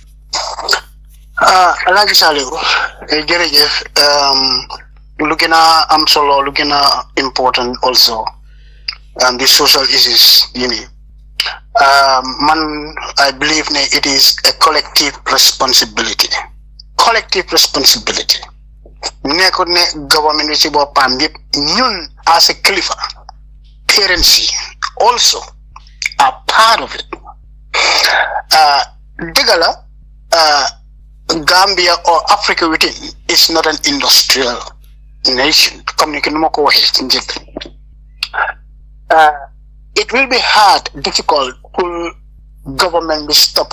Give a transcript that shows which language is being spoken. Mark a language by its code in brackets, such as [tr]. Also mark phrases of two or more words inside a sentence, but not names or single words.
[en] Alaaji Saliou [wo] jërëjëf lu gën a am solo lu gën a [en] important also the social issues man I believe ne it is a collective responsibility [wo] nekkul ne [en] government [wo] bi ci boppam yëpp ñun [en] as a kilifa parents yi also are part of it. Digala, Gambia or Africa within is not an industrial nation. It will be hard, difficult for government to stop.